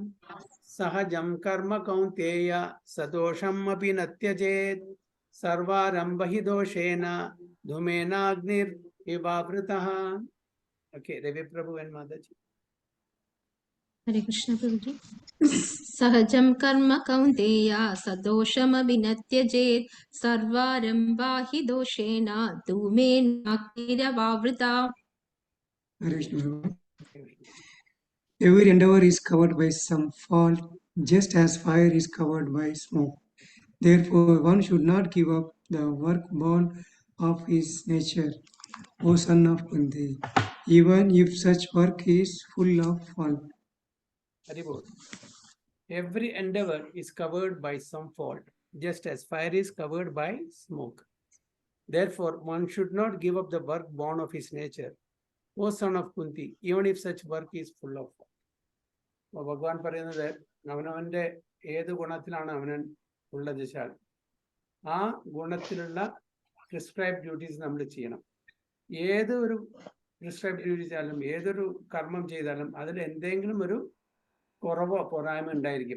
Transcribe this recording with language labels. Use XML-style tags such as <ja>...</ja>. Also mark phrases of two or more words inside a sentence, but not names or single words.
<sa>സഹജം കർമ്മ കൗന്തേയ സദോഷം അപി ന ത്യജേത് സർവാരംഭ ഹി ദോഷേന ധൂമേനാഗ്നിർ ഇവാവൃതഃ.</sa> <ml>ഓക്കെ, രവി പ്രഭു and Mataji.</ml> <sa>Hare Krishna Prabhuji. सहजं कर्म कौन्तेय सदोषमविनत्यजेत् सर्वारम्भ हि दोषेन धूमेन अकिरवृत. Hare Krishna.</sa> <en>Every endeavor is covered by some fault, just as fire is covered by smoke. Therefore, one should not give up the work born of his nature, O son of Kunti, even if such work is full of fault. Every endeavor is covered by some fault, just as fire is covered by smoke. Therefore, one should not give up the work born of his nature, O son of Kunti, even if such work is full of fault.</en> <ml>ഭഗവാൻ പറയുന്നത് അവനവന്റെ ഏത് ഗുണത്തിലാണ് അവനൻ ഉള്ളത് വെച്ചാൽ ആ ഗുണത്തിലുള്ള</ml> <en>prescribe duties</en> <ml>നമ്മൾ ചെയ്യണം. ഏതൊരു</ml> <en>prescribe duty</en> <ml>ചെയ്താലും ഏതൊരു കർമ്മം ചെയ്താലും അതിൽ എന്തെങ്കിലും ഒരു കുറവോ പോരായ്മ ഉണ്ടായിരിക്കും.</ml>